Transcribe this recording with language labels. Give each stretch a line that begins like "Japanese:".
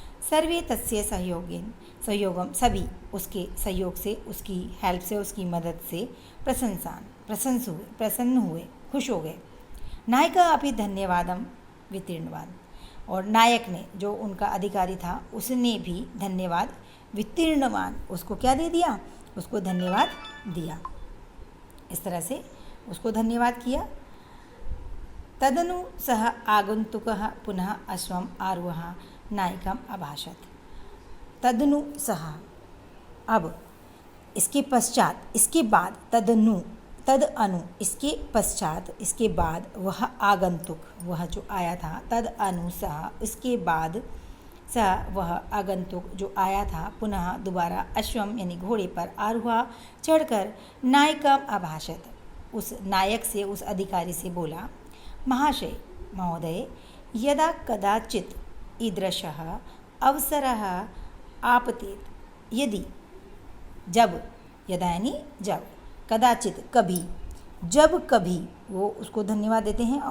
Sanskrit: सर्वे तस्य सहयोगम,
Hindi: सभी उसके सहयोग से, उसकी हेल्प से, उसकी मदद से, प्रसन्न हुए, खुश हो गए।
Sanskrit: नायका अपि धन्यवादम वितीर्णवाद,
Hindi: और नायक ने, जो उनका अधिकारी था, उसने भी धन्यवाद वितीर्णवान, उसको क्या दे दिया, उसको धन्यवाद दिया। इस तरह से उसको धन्यवाद किया।
Sanskrit: तदनु सह आगंतुकः पुनः अश्वम आरुह नायकम अभाषत।
Hindi: तदनु सह, अब इसके पश्चात, इसके बाद, तद अनु, इसके पश्चात, इसके बाद, वह आगंतुक, वह जो आया था, तद अनु सह, इसके बाद, सह वह आगंतुक जो आया था, पुनः दोबारा, अश्वम यानी घोड़े पर, आरुहा चढ़कर, नायकम अभाषत, उस नायक से, उस अधिकारी से बोला, महाशय महोदय,
Sanskrit: यदा कदाचित ईदृशः अवसरः आपतेत,
Hindi: यदि, जब, यदा यानी जब, कदाचित कभी, जब कभी, वो उसको धन्यवाद देते हैं।